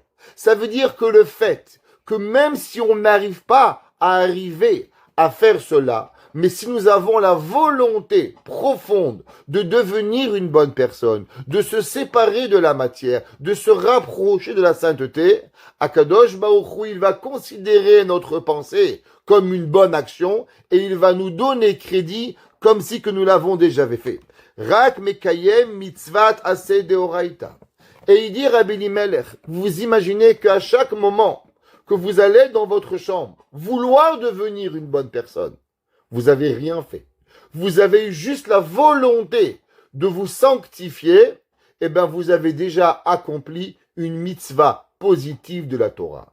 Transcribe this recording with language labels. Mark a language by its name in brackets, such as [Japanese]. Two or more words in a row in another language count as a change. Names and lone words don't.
[French] Ça veut dire que le fait que même si on n'arrive pas à arriver à faire cela, mais si nous avons la volonté profonde de devenir une bonne personne, de se séparer de la matière, de se rapprocher de la sainteté, [Hebrew] הקדוש ברוך הוא, [French] il va considérer notre pensée comme une bonne action et il va nous donner crédit comme si que nous l'avons déjà fait. [Hebrew] רק מקיים מצות עשה דאורייתא. [French] Et il dit Rabbi Elimelech, vous imaginez qu'à chaque moment que vous allez dans votre chambre vouloir devenir une bonne personne, vous avez rien fait. Vous avez eu juste la volonté de vous sanctifier, et bien vous avez déjà accompli une mitzvah positive de la Torah.